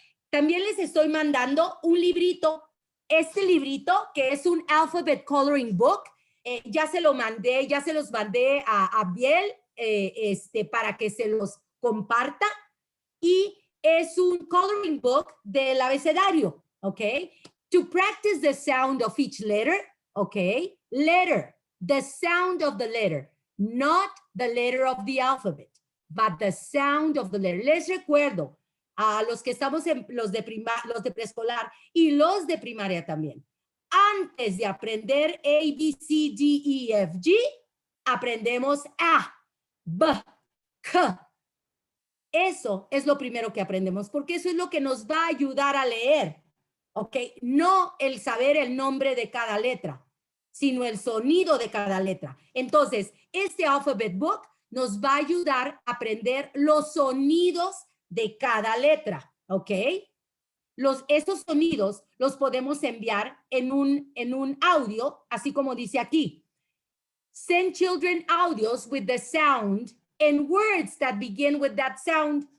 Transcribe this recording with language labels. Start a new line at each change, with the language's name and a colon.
Spanish: También les estoy mandando un librito, este librito que es un alphabet coloring book, ya se los mandé a Abdiel para que se los comparta, y es un coloring book del abecedario, ¿ok?
English: To practice the sound of each letter, ¿ok? Letter. The sound of the letter, not the letter of the alphabet, but the sound of the letter.
Spanish: Les recuerdo a los que estamos en los de preescolar y los de primaria también. Antes de aprender A, B, C, D, E, F, G, aprendemos A, B, K. Eso es lo primero que aprendemos, porque eso es lo que nos va a ayudar a leer, ¿ok? No el saber el nombre de cada letra, sino el sonido de cada letra. Entonces, este alphabet book nos va a ayudar a aprender los sonidos de cada letra, ¿ok? Estos sonidos los podemos enviar en un audio, así como dice aquí.
English: Send children audios with the sound and words that begin with that sound.